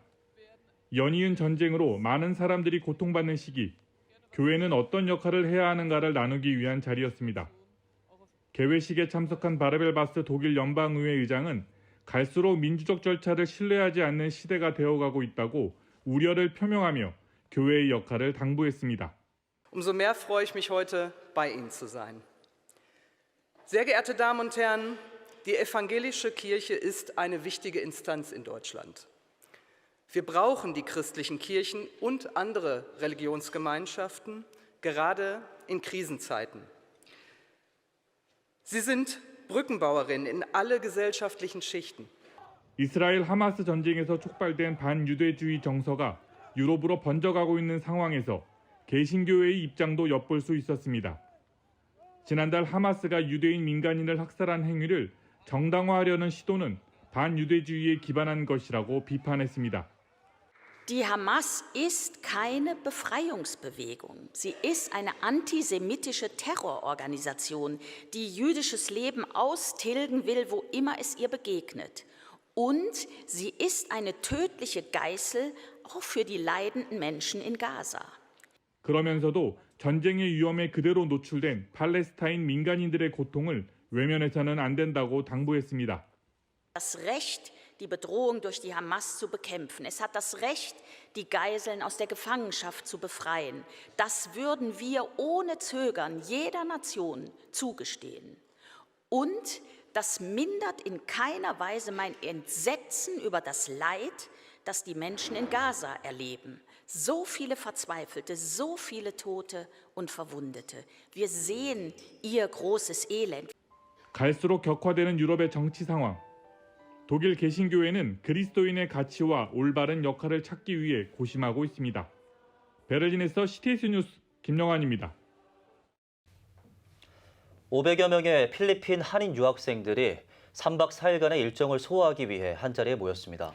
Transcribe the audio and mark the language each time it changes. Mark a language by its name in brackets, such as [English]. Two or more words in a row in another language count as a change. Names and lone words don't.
[Korean] 연이은 전쟁으로 많은 사람들이 고통받는 시기, 교회는 어떤 역할을 해야 하는가를 나누기 위한 자리였습니다. 개회식에 참석한 바르벨바스 독일 연방의회 의장은 갈수록 민주적 절차를 신뢰하지 않는 시대가 되어가고 있다고 우려를 표명하며 교회의 역할을 당부했습니다. [German] Umso mehr freue ich mich heute, bei Ihnen zu sein. Sehr geehrte Damen und Herren, die evangelische Kirche ist eine wichtige Instanz in Deutschland. Wir brauchen die christlichen Kirchen und andere Religionsgemeinschaften, gerade in Krisenzeiten. Sie sind Brückenbauerinnen in alle gesellschaftlichen Schichten. [Korean] 이스라엘 하마스 전쟁에서 촉발된 반유대주의 정서가 유럽으로 번져가고 있는 상황에서 개신교회의 입장도 엿볼 수 있었습니다. 지난달 하마스가 유대인 민간인을 학살한 행위를 정당화하려는 시도는 반유대주의에 기반한 것이라고 비판했습니다. [German] Die Hamas ist keine Befreiungsbewegung. Sie ist eine antisemitische Terrororganisation, die jüdisches Leben austilgen will, wo immer es ihr begegnet. Und sie ist eine tödliche Geißel auch für die leidenden Menschen in Gaza. [Korean] 그러면서도 전쟁의 위험에 그대로 노출된 팔레스타인 민간인들의 고통을 외면해서는 안 된다고 당부했습니다. [German] Das Recht, die Bedrohung durch die Hamas zu bekämpfen. Es hat das Recht, die Geiseln aus der Gefangenschaft zu befreien. Das würden wir ohne Zögern jeder Nation zugestehen. Und das mindert in keiner Weise mein Entsetzen über das Leid, das die Menschen in Gaza erleben. So viele Verzweifelte, so viele Tote und Verwundete. Wir sehen ihr großes Elend. [Korean] 갈수록 격화되는 유럽의 정치 상황. 독일 개신교회는 그리스도인의 가치와 올바른 역할을 찾기 위해 고심하고 있습니다. 베를린에서 CTS 뉴스 김영환입니다. 500여 명의 필리핀 한인 유학생들이 3박 4일간의 일정을 소화하기 위해 한자리에 모였습니다.